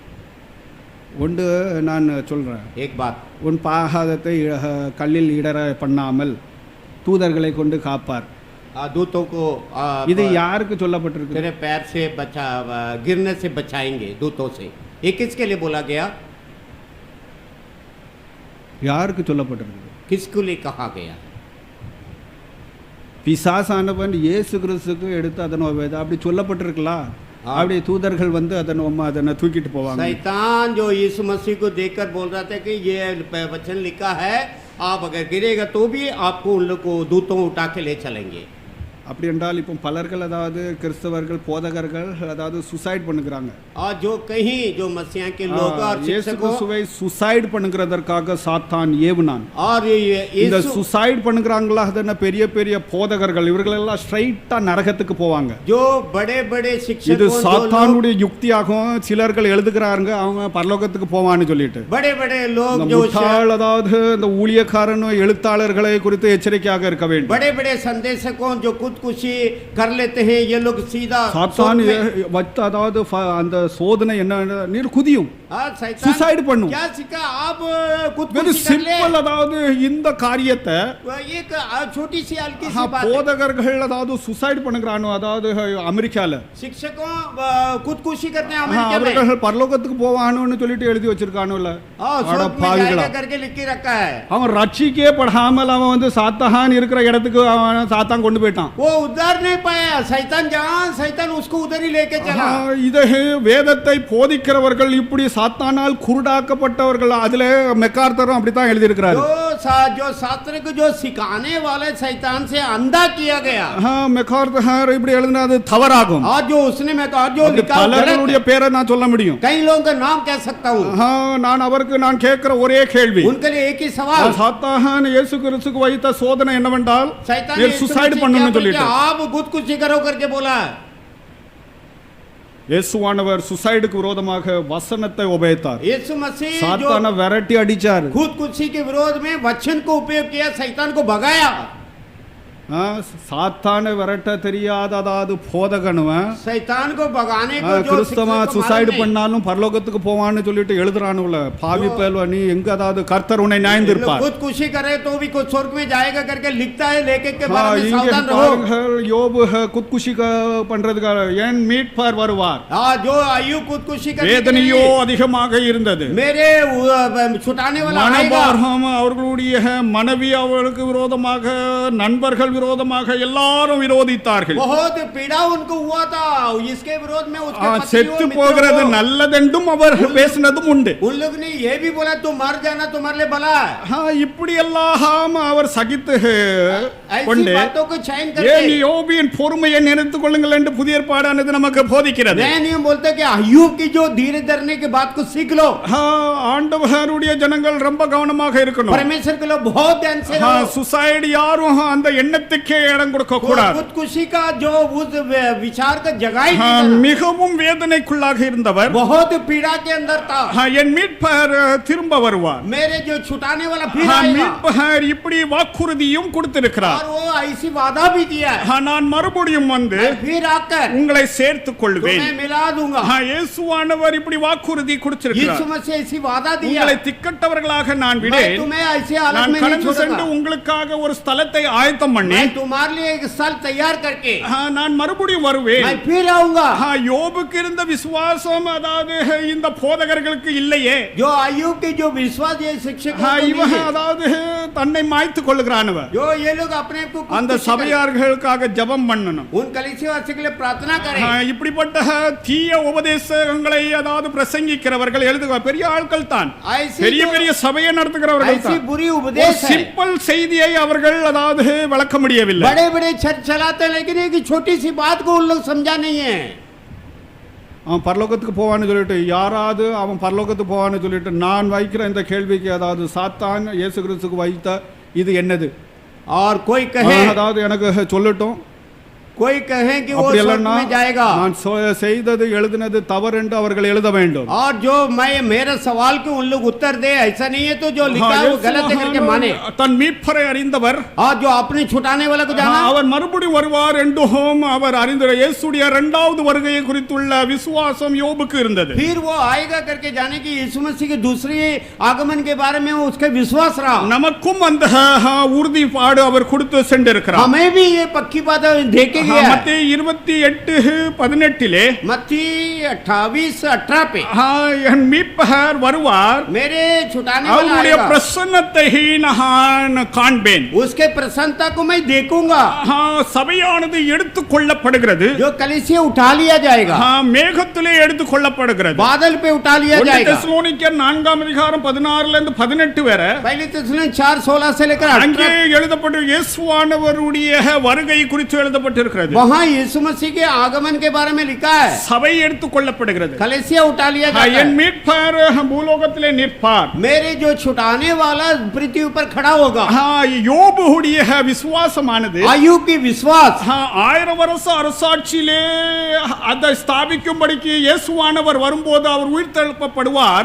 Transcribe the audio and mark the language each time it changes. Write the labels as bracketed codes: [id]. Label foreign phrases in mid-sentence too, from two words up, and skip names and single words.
[ta] ஒன்று நான் சொல்றேன், [hi] एक बात, [ta] உன் பாதத்தை கல்லில் இடற பண்ணாமல் தூதர்களை கொண்டு காப்பார். [hi] दूतों को [ta] இது யாருக்கு சொல்லப்பட்டிருக்கு? [hi] तेरे पैर से बचा गिरने से बचाएंगे दूतों से. ये किसके लिए बोला गया? [ta] யாருக்கு சொல்லப்பட்டிருக்கு? [hi] किसके लिए कहा गया? [ta] பிசாசானவன் இயேசு கிறிஸ்துக்கு எடுத்து அதன் அப்படி சொல்லப்பட்டிருக்கலாம். அப்படி தூதர்கள் வந்து அதனை தூக்கிட்டு போவாங்க. [hi] शैतान जो यीशु मसीह को देखकर बोल रहा था कि ये वचन लिखा है, आप अगर गिरेगा तो भी आपको उन लोग को दूतों उठा के ले चलेंगे. [ta] அப்படி என்றால் இப்போ பலர்கள் அதாவது கிறிஸ்தவர்கள் போதகர்கள் அதாவது சுசைட் பண்ணுகிறாங்க. [hi] और जो कहीं जो मसीहा के लोग और [ta] இயேசு [hi] शिक्षकों [ta] கிறிஸ்துவை சுசைட் பண்ணுகிறதற்காக சாத்தான் ஏவுனான். [hi] और [ta] இந்த [hi] यीशु [ta] சுசைட் பண்ணுகிறாங்களா அதன பெரிய பெரிய போதகர்கள் இவர்கள் எல்லாம் ஸ்ட்ரைட்டா நரகத்துக்கு போவாங்க. [hi] जो बड़े बड़े [ta] இது [hi] शिक्षकों जो लोग [ta] சாத்தானுடைய யுக்தியாகும். சிலர்கள் எழுதுகிறாங்க அவங்க பரலோகத்துக்கு போவான்னு சொல்லிட்டு. [hi] बड़े बड़े लोग [ta] இந்த [hi] जो [ta] முட்டாள் அதாவது இந்த ஊழியக்காரன் எழுத்தாளர்களை குறித்து எச்சரிக்கையாக இருக்க வேண்டும். [hi] बड़े बड़े संदेशकों जो खुदकुशी कर लेते हैं, ये लोग सीधा [ta] சாத்தான் [hi] सोच में- [ta] வச்ச அதாவது அந்த சோதனை என்ன நீர் குதியும் [hi] हाँ, शैतान [ta] सुसाइड பண்ணும். [hi] क्या सिखा आप [ta] வெரி [hi] खुदकुशी कर ले. [ta] சிம்பிள் அதாவது இந்த காரியத்தை [hi] एक छोटी सी हल्की सी बात है. [ta] போதகர்கள் அதாவது சுசைட் பண்ணுகிறானோ அதாவது அமெரிக்கால [hi] शिक्षकों खुदकुशी करते हैं अमेरिका में. [ta] அவர்கள் பரலோகத்துக்கு போவானோன்னு சொல்லிட்டு எழுதி வச்சிருக்கானோல. [hi] हाँ, स्वर्ग में जाएगा करके लिख के रखा है. [ta] அவன் ரட்சிக்கே படாமல் அவன் வந்து சாத்தான் இருக்கிற இடத்துக்கு அவன் சாத்தான் கொண்டு போயிட்டான். [hi] वो उधर नहीं पाया. शैतान जहाँ शैतान उसको उधर ही लेके चला. [ta] இதை வேதத்தை போதிக்கிறவர்கள் இப்படி சாத்தானால் குருடாக்கப்பட்டவர்கள். அதுல மெக்கார்த்தரும் அப்படித்தான் எழுதியிருக்கிறாரு. [hi] जो शास्त्र को जो सिखाने वाले शैतान से अंधा किया गया. [ta] மெக்கார்த்தர் இப்படி எழுதினா அது தவறாகும். [hi] और जो उसने मैं कहा जो लिखा वो गलत [ta] பலருடைய [hi] है. [ta] பேரை நான் சொல்ல முடியும். [hi] कई लोगों का नाम कह सकता हूँ. [ta] நான் அவருக்கு நான் கேட்கிற ஒரே கேள்வி, [hi] उनके लिए एक ही सवाल. [ta] சாத்தான் இயேசு கிறிஸ்துக்கு வைத்த சோதனை என்னவென்றால் [hi] शैतान [ta] நீர் சுசைட் பண்ணணும்னு சொல்லிட்டு. [hi] आप खुदकुशी करो करके बोला. [ta] இயேசுவானவர் சுசைடுக்கு விரோதமாக வசனத்தை உபயோகித்தார். [hi] यीशु मसीह [ta] சாத்தானை [hi] जो [ta] விரட்டி அடிச்சார். [hi] खुदकुशी के विरोध में वचन को उपयोग किया, शैतान को भगाया. [ta] சாத்தான விரட்ட தெரியாத அதாவது போதகனுவன் [hi] शैतान को भगाने को जो [ta] கிறிஸ்தவ [hi] शिक्षक को [ta] சுசைடு [hi] मालूम नहीं। [ta] பண்ணாலும் பரலோகத்துக்கு போவான்னு சொல்லிட்டு எழுதுறானுல பாவி பேல்வ நீ எங்க அதாவது கர்த்தர் உன்னை [hi] लोग [ta] நியாயந்திருப்பார் [hi] खुद खुशी करे तो भी कुछ स्वर्ग में जाएगा करके लिखता है, लेके के बारे में [ta] இங்கே [hi] सावधान रहो। [ta] பாருங்கள் யோபு குத்குஷி பண்றதுக்காக என் மீட்பார் வருவார் [hi] हाँ, जो अय्यूब खुदकुशी करने के [ta] வேதனையோ [hi] लिए [ta] அதிகமாக இருந்தது [hi] मेरे छुटाने वाला आएगा। [ta] மனபாரம் அவர்களுடைய மனைவி அவர்களுக்கு விரோதமாக நண்பர்கள் விரோதமாக எல்லாரும் விரோதித்தார்கள் [hi] बहुत पीड़ा उनको हुआ था, इसके विरोध में उसके पत्नी [ta] செத்து [hi] और मित्रों [ta] போகிறது [hi] को- [ta] நல்லதென்றும் அவர் பேசினதும் உண்டு [hi] उन लोग ने ये भी बोला तुम मर जाना तुम्हारे लिए भला है। [ta] இப்படி எல்லாம் அவர் சகித்து [hi] ऐसी [ta] கொண்டு [hi] बातों को चयन [ta] ஏன் [hi] करके [ta] யோபியின் பொறுமையை நினைத்துக் கொள்ளுங்கள் என்று புதிய ஏற்பாடானது நமக்கு போதிக்கிறது [hi] नया नियम बोलते हैं कि अय्यूब की जो धीरे धरने की बात को सीख लो। [ta] ஆண்டவருடைய ஜனங்கள் ரொம்ப கவனமாக இருக்கணும் [hi] परमेश्वर के लोग बहुत ध्यान से रहो। [ta] சுசைடு யாரும் அந்த எண்ணத்துக்கே இடம் கொடுக்க கூடாது [hi] खुदकुशी का जो उस विचार का जगह ही हाँ, नहीं था। [ta] மிகவும் வேதனைக்குள்ளாக இருந்தவர் [hi] बहुत पीड़ा के अंदर था। [ta] என் மீட்பர் திரும்ப வருவார் [hi] मेरे जो छुटाने वाला फिर हाँ, आएगा। [ta] மீட்பர் இப்படி வாக்குறுதியும் கொடுத்திருக்கிறார் [hi] और वो ऐसी वादा भी दिया है, [ta] நான் மறுபடியும் வந்து [hi] मैं फिर आकर [ta] உங்களை சேர்த்துக் கொள்வேன் [hi] तुम्हें मिला दूंगा। [ta] இயேசுவானவர் இப்படி வாக்குறுதி [hi] यीशु [ta] கொடுத்திருக்கிறார் [hi] मसीह ऐसी वादा दिया, [ta] உங்களை திக்கட்டவர்களாக நான் [hi] मैं [ta] விடேன் [hi] तुम्हें ऐसे हालत [ta] நான் [hi] में नहीं [ta] கடந்து சென்று [hi] छोड़ूंगा। [ta] உங்களுக்காக ஒரு ஸ்தலத்தை ஆயத்தம் பண்ணி [hi] मैं तुम्हारे लिए एक स्थल तैयार करके [ta] நான் மறுபடியும் வருவேன் [hi] मैं फिर आऊंगा। [ta] யோபுக்கு இருந்த விசுவாசம் அதாவது இந்த போதகர்களுக்கு இல்லையே [hi] जो अय्यूब के जो विश्वास ये शिक्षक को [ta] இவன் [hi] नहीं है। [ta] அதாவது தன்னை மாய்த்துக் கொள்ளுகிறானவன் [hi] जो ये लोग अपने आप को [ta] அந்த [hi] खुदकुशी करें। [ta] சபையார்களுக்காக ஜெபம் பண்ணணும் [hi] उन कलीसियावासियों के लिए प्रार्थना करें। [ta] இப்படிப்பட்ட தீய உபதேசங்களை அதாவது பிரசங்கிக்கிறவர்கள் எழுதுக பெரிய ஆட்கள் தான் [hi] ऐसी [ta] பெரிய [hi] जो- [ta] பெரிய சபையை நடத்துகிறவர்கள் [hi] ऐसी [ta] தான் [hi] बुरी [ta] ஒரு [hi] उपदेश है। [ta] சிம்பிள் செய்தியை அவர்கள் அதாவது விளக்க முடியவில்லை [hi] बड़े बड़े छत चलाते हैं, लेकिन एक छोटी सी बात को उन लोग समझा नहीं है। [ta] அவன் பரலோகத்துக்கு போவான்னு சொல்லிட்டு யாராவது அவன் பரலோகத்துக்கு போவான்னு சொல்லிட்டு நான் வைக்கிற இந்த கேள்விக்கு அதாவது சாத்தான் இயேசு கிறிஸ்துக்கு வைத்த இது என்னது [hi] और कोई कहे [ta] அதாவது எனக்கு சொல்லட்டும் [hi] कोई कहे कि वो [ta] அப்படி [hi] स्वर्ग [ta] இல்லைன்னா [hi] में जाएगा, [ta] நான் செய்தது எழுதினது தவறு என்று அவர்கள் எழுத வேண்டும் [hi] और जो मैं मेरे सवाल के उन लोग उत्तर दे, ऐसा नहीं है तो जो लिखा है वो गलत है करके माने। [ta] தன் மீட்பரை அறிந்தவர் [hi] और जो अपने छुटाने वाला को जाना, [ta] அவர் மறுபடியும் வருவார் என்றும் அவர் அறிந்தார் இயேசுடைய இரண்டாவது வருகையை குறித்துள்ள விசுவாசம் யோபுக்கு இருந்தது [hi] फिर वो आएगा करके जाने की यीशु मसीह के दूसरे आगमन के बारे में उसका विश्वास रहा। [ta] நமக்கும் அந்த உறுதிப்பாடு அவர் கொடுத்து சென்றிருக்கிறார் [hi] हमें भी ये पक्की बात देखे गया है। [ta] மத்தேயு 28:18 [hi] मत्ती 28:18 पे [ta] என் மீட்பர் வருவார் [hi] मेरे छुटाने वाला [ta] அவருடைய [hi] आएगा, [ta] பிரசன்னத்தை நான் காண்பேன் [hi] उसके प्रसन्नता को मैं देखूंगा। [ta] சபையானது எடுத்துக் கொள்ளப்படுகிறது [hi] जो कलीसिया उठा लिया जाएगा, [ta] மேகத்திலே எடுத்துக் கொள்ளப்படுகிறது [hi] बादल पे उठा लिया जाएगा। [ta] தெசலோனிக்கர் 4:16-18 வரை [hi] पहले तेसलोनिकैर 4:16 से लेकर [ta] அங்கே [hi] 18 [ta] எழுதப்பட்டு இயேசுவானவருடைய வருகை குறித்து எழுதப்பட்டிருக்கிறது [hi] वहाँ यीशु मसीह के आगमन के बारे में लिखा है। [ta] சபை எடுத்துக் கொள்ளப்படுகிறது [hi] कलीसिया उठा लिया जाता [ta] என் [hi] है। [ta] மீட்பர் பூலோகத்திலே நிற்பார் [hi] मेरे जो छुटाने वाला पृथ्वी पर खड़ा होगा। [ta] யோபுடைய விசுவாசமானது [hi] अय्यूब की विश्वास [ta] 1000 வருஷ அரசாட்சியிலே அதை ஸ்தாபிக்கும்படிக்கு இயேசுவானவர் வரும்போது அவர் உயிர்த்தெழுப்பப்படுவார்